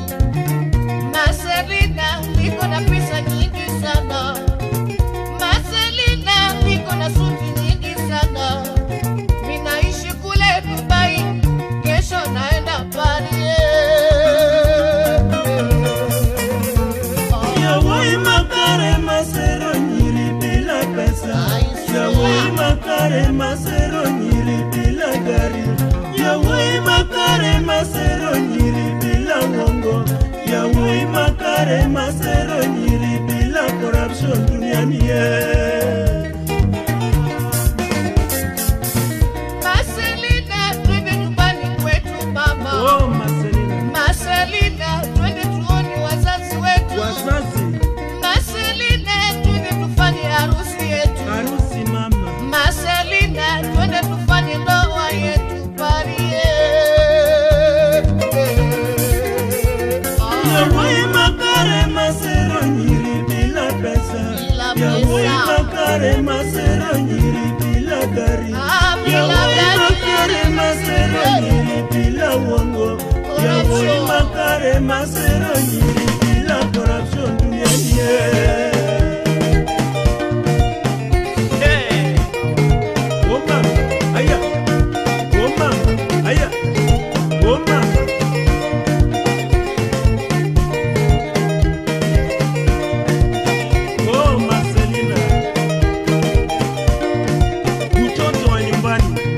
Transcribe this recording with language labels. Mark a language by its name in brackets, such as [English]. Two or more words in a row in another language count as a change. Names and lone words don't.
[Swahili] Marcelina niko na pesa nyingi sana. Marcelina niko na suti nyingi sana. Ninaishi kule Dubai, kesho naenda Paris. [Luo (Kenya and Tanzania)] Yawoi makare masero nyiri [Swahili] bila pesa. [Luo (Kenya and Tanzania)] Yawoi makare masero nyiri [Swahili] bila gari. [Luo (Kenya and Tanzania)] Yawoi makare masero nyiri [Swahili] bila mongo. [Luo (Kenya and Tanzania)] Yawoi makare masero nyiri [Swahili] bila corruption duniani Marcelina twende nyumbani kwetu mama. Oh Marcelina, Marcelina twende tuone wazazi wetu. wazazi, Marcelina twende tufanye harusi yetu. harusi mama. Marcelina twende tufanye ndoa yetu Paris. [Luo (Kenya and Tanzania)] Yawoi makare masero nyiri [Swahili] bila pesa. [Luo (Kenya and Tanzania)] Yawoi makare masero nyiri [Swahili] bila gari. [Luo (Kenya and Tanzania)] Yawoi makare masero nyiri [Swahili] bila wongo. [Luo (Kenya and Tanzania)] Yawoi makare masero nyiri [Swahili] bila corruption duniani Oh mama, aya. Oh mama, aya. Oh mama. Oh Marcelina, mtoto wa nyumbani.